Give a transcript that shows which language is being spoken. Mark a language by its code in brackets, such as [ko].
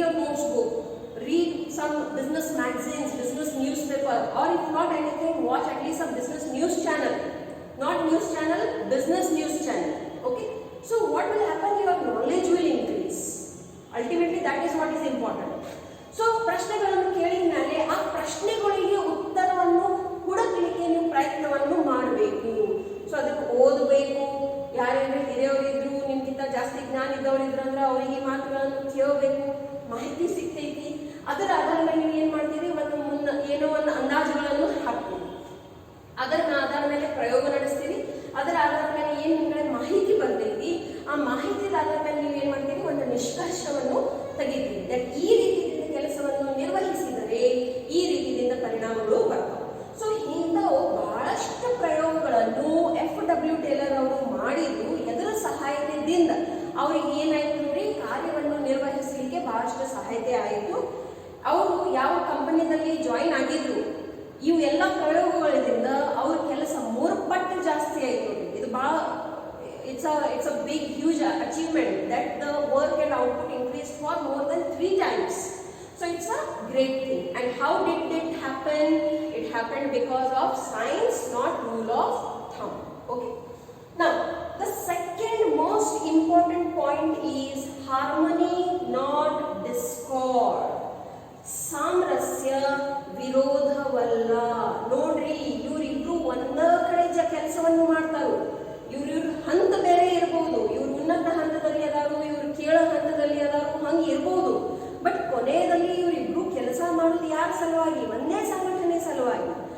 [en] notes book, read some business magazines, business newspaper, or if not anything, watch at least a business news channel. Not news channel, business news channel. Okay. So what will happen? Your knowledge will increase. Ultimately, that is what is important. [kn] So ಪ್ರಶ್ನೆಗಳನ್ನು ಕೇಳಿದ ಮೇಲೆ ಆ ಪ್ರಶ್ನೆಗಳಿಗೆ ಉತ್ತರವನ್ನು ಹುಡುಕಲಿಕ್ಕೆ ನೀವು ಪ್ರಯತ್ನವನ್ನು ಮಾಡಬೇಕು. So ಅದಕ್ಕೆ ಓದಬೇಕು. ಯಾರ್ಯಾರು ಹಿರಿಯವರಿದ್ರು, ನಿಮ್ಗಿಂತ ಜಾಸ್ತಿ ಜ್ಞಾನ ಇದ್ದವರಿದ್ರು ಅಂದ್ರೆ ಅವರಿಗೆ ಮಾತುಗಳನ್ನು ಕೇಳಬೇಕು. ಮಾಹಿತಿ ಸಿಗ್ತೈತಿ. ಅದರ ಆಧಾರದ ಮೇಲೆ ನೀವು ಏನ್ ಮಾಡ್ತೀರಿ, ಏನೋ ಒಂದು ಅಂದಾಜುಗಳನ್ನು ಹಾಕ್ತೀವಿ. ಅದರ ಆಧಾರದ ಮೇಲೆ ಪ್ರಯೋಗ ನಡೆಸ್ತೀರಿ. ಅದರ ಆಧಾರದ ಮೇಲೆ ಏನ್ ನಿಮ್ಗೆ ಮಾಹಿತಿ ಬರ್ತೈತಿ, ಆ ಮಾಹಿತಿಯ ಆಧಾರದ ಮೇಲೆ ನೀವು ಏನ್ ಮಾಡ್ತೀರಿ, ಒಂದು ನಿಷ್ಕರ್ಷವನ್ನು ತೆಗಿತೀರಿ. ಈ ರೀತಿಯಿಂದ ಕೆಲಸವನ್ನು ನಿರ್ವಹಿಸಿದರೆ ಈ ರೀತಿಯಿಂದ ಪರಿಣಾಮಗಳು ಬರ್ತವೆ. ಸೊ ಇಂಥವು ಬಹಳಷ್ಟು ಪ್ರಯೋಗಗಳನ್ನು FW ಟೇಲರ್ ಅವರು ಮಾಡಿದ್ದು. ಇದರ ಸಹಾಯದಿಂದ ಅವ್ರಿಗೆ ಏನಾಯ್ತು ನೋಡಿ, ಕಾರ್ಯವನ್ನು ನಿರ್ವಹಿಸಲಿಕ್ಕೆ ಬಹಳಷ್ಟು ಸಹಾಯತೆ ಆಯಿತು. ಅವರು ಯಾವ ಕಂಪನಿಯಲ್ಲಿ ಜಾಯಿನ್ ಆಗಿದ್ರು, ಇವು ಎಲ್ಲ ಪ್ರಯೋಗಗಳಿಂದ ಅವ್ರ ಕೆಲಸ 3 ಪಟ್ಟು ಜಾಸ್ತಿ ಆಯಿತು. ಇದು ಬಹಳ [en] it's a big huge achievement that the work and output increased for more than 3 times. So it's a great thing. And how did it happen? It happened because of science, not rule of thumb. Okay. Now the second most important point is harmony, not discord. [kn] ಸಾಮರಸ್ಯ ವಿರೋಧವಲ್ಲ. ನೋಡ್ರಿ, ಇವರಿಬ್ರು ಒಂದ ಕಡೆ ಕೆಲಸವನ್ನು ಮಾಡ್ತಾರು. ಇವ್ರ ಹಂತ ಬೇರೆ ಇರಬಹುದು. ಇವ್ರು ಉನ್ನತ ಹಂತದಲ್ಲಿ ಅದಾರು, ಇವ್ರು ಕೇಳ ಹಂತದಲ್ಲಿ ಅದಾರು, ಹಂಗ ಇರಬಹುದು. ಬಟ್ ಕೊನೆಯಲ್ಲಿ ಇವರಿಬ್ರು ಕೆಲಸ ಮಾಡೋದು ಯಾರ ಸಲುವಾಗಿ? ಒಂದೇ ಸಂಘಟನೆ ಸಲುವಾಗಿ.